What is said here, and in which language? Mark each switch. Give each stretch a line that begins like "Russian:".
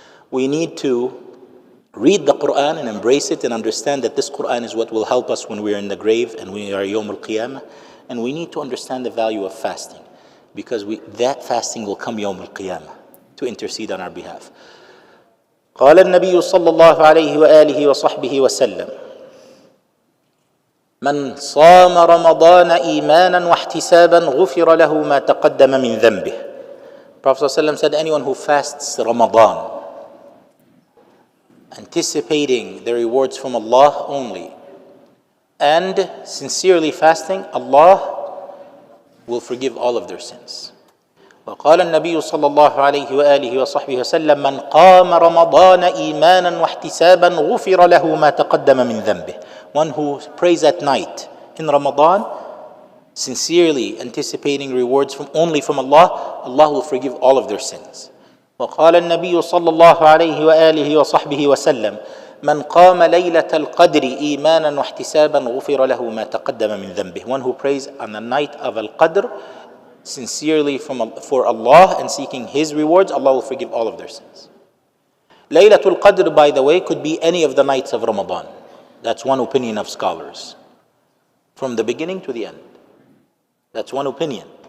English: We need to read the Qur'an and embrace it and understand that this Qur'an is what will help us when we are in the grave and we are Yawm al-Qiyamah. And we need to understand the value of fasting, because that fasting will come Yawm al-Qiyamah to intercede on our behalf.
Arabic: قال النبي صلى الله عليه وآله وصحبه وسلم من صام رمضان إيمانا واحتسابا غفر له ما تقدم من ذنبه.
English: Prophet ﷺ said, anyone who fasts Ramadan, anticipating the rewards from Allah only, and sincerely fasting, Allah will forgive all of their sins.
Arabic: وقال النبي صلى الله عليه وآله وصحبه وسلم من قام رمضان إيمانا واحتسابا غفر له ما تقدم من ذنبه.
English: One who prays at night in Ramadan, sincerely anticipating rewards only from Allah, Allah will forgive all of their sins.
Arabic: وقال النبي صلى الله عليه وآله وصحبه وسلم من قام ليلة القدر إيمانا واحتسابا غفر له ما تقدم من ذنبه.
English: One who prays on the night of Al-Qadr sincerely for Allah and seeking His rewards, Allah will forgive all of their sins. Laylatul Qadr, by the way, could be any of the nights of Ramadan. That's one opinion of scholars, from the beginning to the end. That's one opinion.